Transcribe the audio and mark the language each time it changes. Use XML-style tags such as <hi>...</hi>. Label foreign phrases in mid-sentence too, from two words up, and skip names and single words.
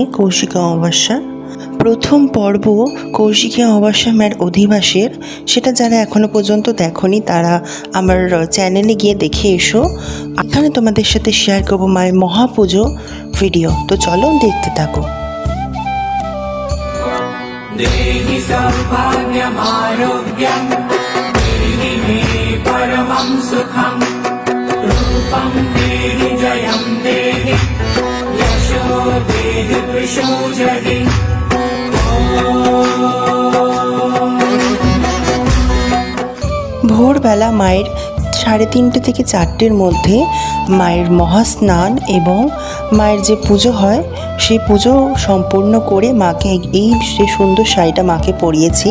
<bn>কৌশিকী অমাবস্যা প্রথম পর্ব কৌশিকী অমাবস্যা মের অধিবাসের, সেটা যারা এখনও পর্যন্ত দেখোনি তারা আমার চ্যানেলে গিয়ে দেখে এসো। এখানে তোমাদের সাথে শেয়ার করবো মায়ের মহাপুজো ভিডিও। তো চলো দেখতে থাকো।</bn> <sa>देहि सौभाग्यमारोग्यम् देहि मे परमं सुखम् रूपं देहि जयं देहि यशो देहि वृषो जहि</sa> <bn>ভোরবেলা মায়ের 3:30 থেকে 4টের মধ্যে মায়ের মহাস্নান এবং মায়ের যে পুজো হয় সেই পুজো সম্পূর্ণ করে মাকে এই যে সুন্দর শাড়িটা মাকে পরিয়েছি।</bn>